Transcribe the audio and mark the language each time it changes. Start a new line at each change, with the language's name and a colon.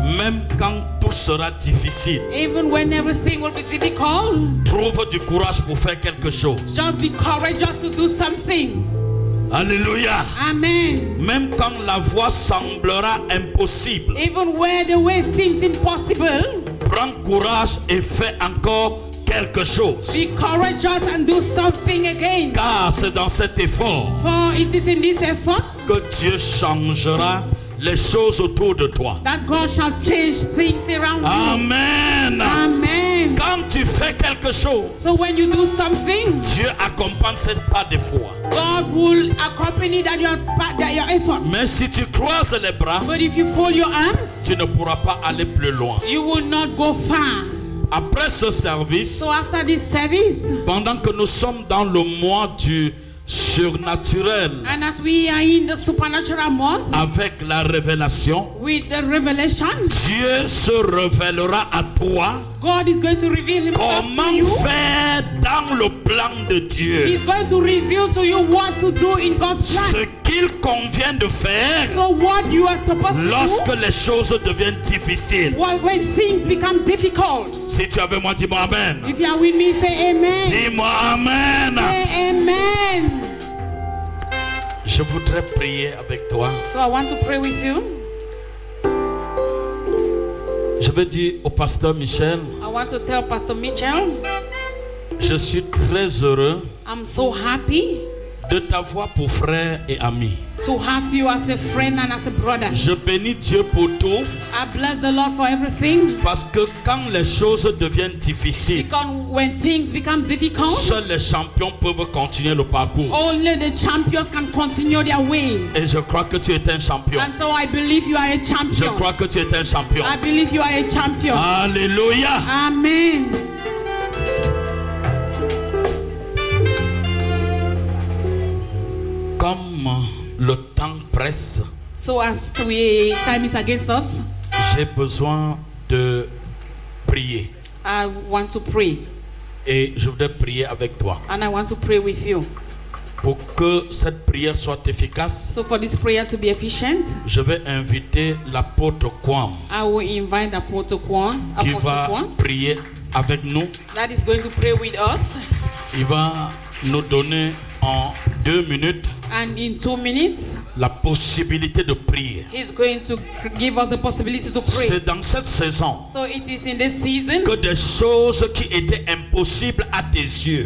French: même quand tout sera difficile,
English: even when everything will be difficult,
French: trouve du courage pour faire quelque chose.
English: just be courageous to do something. Alléluia. Amen.
French: Même quand la voie semblera impossible,
English: Even where the way seems impossible,
French: prends courage et fais encore quelque chose.
English: be courageous and do something again.
French: Car c'est dans cet effort
English: For it is in this effort
French: que Dieu changera les choses autour de toi.
English: that God shall change things around you. Amen. Amen.
French: Quand tu fais quelque chose,
English: So when you do something,
French: Dieu accompagne cette pas de foi.
English: God will accompany your effort.
French: Mais si tu croises les bras,
English: But if you fold your arms,
French: tu ne pourras pas aller plus loin.
English: you will not go far.
French: Après ce service,
English: So after this service,
French: pendant que nous sommes dans le mois du surnaturel,
English: And as we are in the supernatural month,
French: avec la révélation,
English: with the revelation,
French: Dieu se révélera à toi
English: God is going to reveal himself to
French: comment
English: you.
French: faire dans le plan de Dieu.
English: He's going to reveal to you what to do in God's
French: Ce
English: plan.
French: qu'il convient de faire
English: So what you are supposed to
French: lorsque
English: do
French: les choses deviennent difficiles.
English: when things become difficult.
French: Si tu es avec moi, dis-moi Amen.
English: If you are with me, say amen.
French: Dis-moi Amen.
English: Say amen.
French: Je voudrais prier avec toi.
English: So I want to pray with you.
French: Je vais dire au pasteur Michel,
English: I want to tell Pastor Mitchell,
French: je suis très heureux
English: I'm so happy
French: de t'avoir pour frère et ami.
English: to have you as a friend and as a brother.
French: Je bénis Dieu pour tout
English: I bless the Lord for everything.
French: parce que quand les choses deviennent difficiles,
English: Because when things become difficult,
French: seuls les champions peuvent continuer le parcours.
English: only the champions can continue their way.
French: Et je crois que tu es un champion.
English: And so I believe you are a
French: Je
English: champion.
French: crois que tu es un champion.
English: I believe you are a champion. Alléluia. Amen.
French: Comme le temps presse,
English: So as time is against us,
French: j'ai besoin de prier.
English: I want to pray.
French: Et je voudrais prier avec toi.
English: And I want to pray with you.
French: Pour que cette prière soit efficace,
English: So for this prayer to be efficient,
French: je vais inviter l'apôtre Kwam
English: I will invite Apostle Kwan,
French: qui va prier avec nous.
English: that is going to pray with us.
French: Il va nous donner en 2 minutes
English: And in 2 minutes,
French: la possibilité de prier.
English: he's going to give us the possibility to pray.
French: C'est dans cette saison
English: So it is in this season
French: que des choses qui étaient impossibles à tes yeux